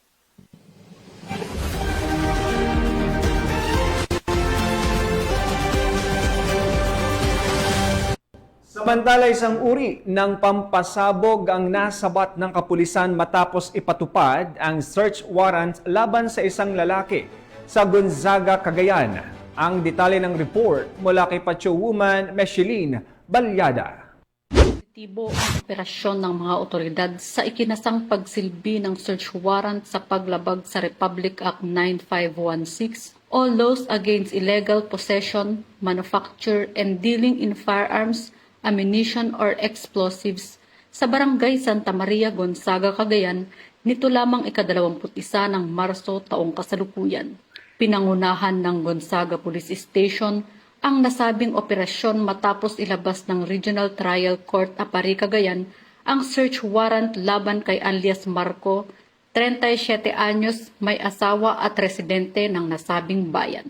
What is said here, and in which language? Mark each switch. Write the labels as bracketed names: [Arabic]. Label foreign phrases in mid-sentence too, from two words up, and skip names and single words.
[Filipino] Samantala, isang uri ng pampasabog ang nasabat ng kapulisan matapos ipatupad ang search warrant laban sa isang lalaki sa Gonzaga, Cagayan. Ang detalye ng report mula kay Pacho Woman Micheline Balyada. Positibo ang operasyon ng mga otoridad sa ikinasang pagsilbi ng search warrant sa paglabag sa Republic Act 9516 o Laws Against Illegal Possession, Manufacture, and Dealing in Firearms, Ammunition, or Explosives sa Barangay Santa Maria, Gonzaga, Cagayan nito lamang ika-21 ng Marso taong kasalukuyan. Pinangunahan ng Gonzaga Police Station ang nasabing operasyon matapos ilabas ng Regional Trial Court Apari, Cagayan ang search warrant laban kay alias Marco, 37 anyos, may asawa at residente ng nasabing bayan.